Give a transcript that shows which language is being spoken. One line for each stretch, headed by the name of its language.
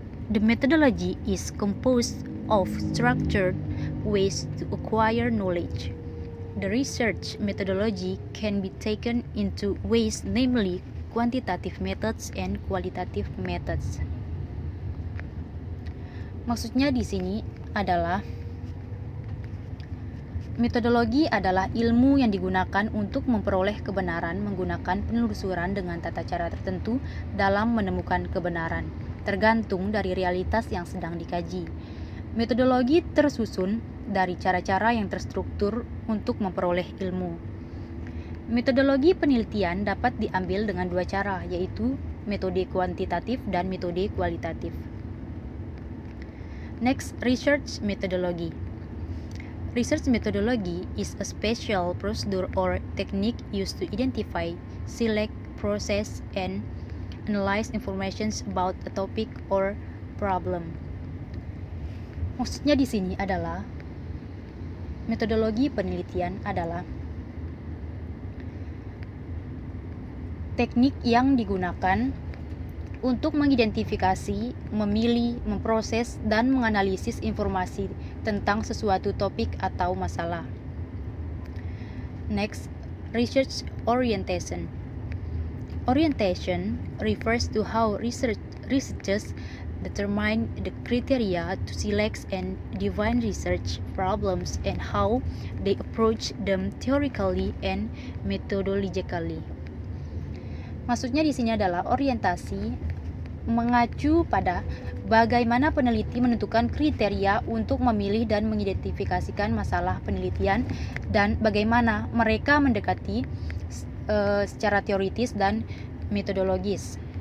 English: The methodology is composed of structured ways to acquire knowledge. The research methodology can be taken into ways, namely quantitative methods and qualitative methods.
Indonesian: Maksudnya di sini adalah metodologi adalah ilmu yang digunakan untuk memperoleh kebenaran menggunakan penelusuran dengan tata cara tertentu dalam menemukan kebenaran, tergantung dari realitas yang sedang dikaji. Metodologi tersusun dari cara-cara yang terstruktur untuk memperoleh ilmu. Metodologi penelitian dapat diambil dengan dua cara, yaitu metode kuantitatif dan metode kualitatif.
English: Next, research methodology. Research methodology is a special procedure or technique used to identify, select, process, and analyze information about a topic or problem.
Indonesian: Maksudnya di sini adalah metodologi penelitian adalah teknik yang digunakan untuk mengidentifikasi, memilih, memproses, dan menganalisis informasi tentang sesuatu topik atau masalah.
English: Next, research orientation. Orientation refers to how researchers determine the criteria to select and define research problems and how they approach them theoretically and methodologically.
Indonesian: Maksudnya di sini adalah orientasi mengacu pada bagaimana peneliti menentukan kriteria untuk memilih dan mengidentifikasikan masalah penelitian dan bagaimana mereka mendekati secara teoritis dan metodologis.